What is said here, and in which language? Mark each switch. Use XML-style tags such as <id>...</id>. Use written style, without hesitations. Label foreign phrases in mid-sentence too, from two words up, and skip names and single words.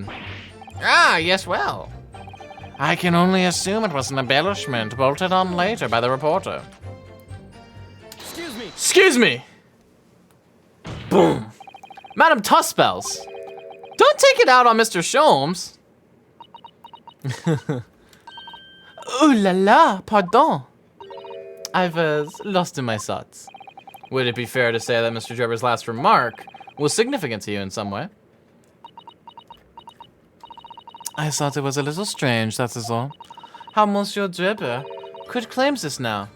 <en>Ah, yes, well. I can only assume it was an embellishment bolted on later by the reporter. Excuse me. Excuse me! Boom. Madam Tuspels, don't take it out on Mr. Sholmes. Ooh la la, pardon. I've lost in my thoughts. Would it be fair to say that Mr. Drebber's last remark was significant to you in some way? I thought it was a little strange, that is all. How Monsieur Drebber could claim this now.</en>